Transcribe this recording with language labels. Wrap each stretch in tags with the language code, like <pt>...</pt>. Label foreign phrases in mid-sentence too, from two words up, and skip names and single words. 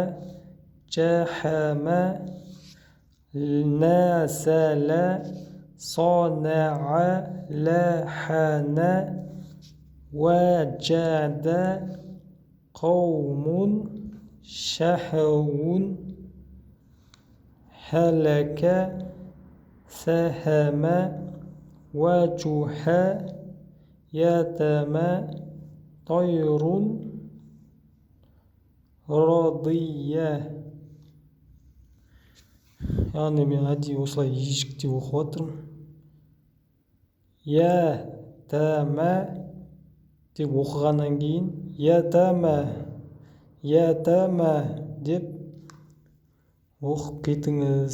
<ar>جحم نسل صنع لحن وجد قوم شهو هلك سهم وجه يتم طير رضي.</ar> <kk>Яғни мен әдейі осылай ежіктеп оқып жатырмын. Ятама деп оқығаннан кейін ятама деп оқып кетіңіз.</kk>